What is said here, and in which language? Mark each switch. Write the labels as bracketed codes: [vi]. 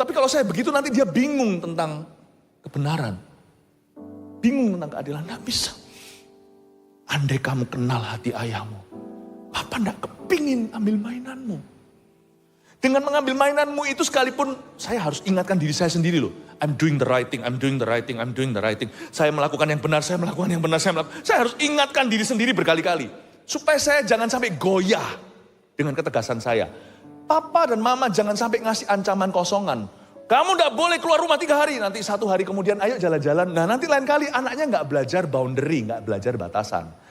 [id] Tapi kalau saya begitu nanti dia bingung tentang kebenaran. Bingung tentang keadilan. Nggak bisa. Andai kamu kenal hati ayahmu. Papa gak kepingin ambil mainanmu. Dengan mengambil mainanmu itu sekalipun saya harus ingatkan diri saya sendiri loh. [en] I'm doing the right thing, I'm doing the right thing, I'm doing the right thing. [id] Saya melakukan yang benar, saya melakukan yang benar, saya harus ingatkan diri sendiri berkali-kali. Supaya saya jangan sampai goyah dengan ketegasan saya. Papa dan mama jangan sampai ngasih ancaman kosongan. Kamu gak boleh keluar rumah 3 hari, nanti 1 hari kemudian ayo jalan-jalan. Nah nanti lain kali anaknya gak belajar boundary, gak belajar batasan.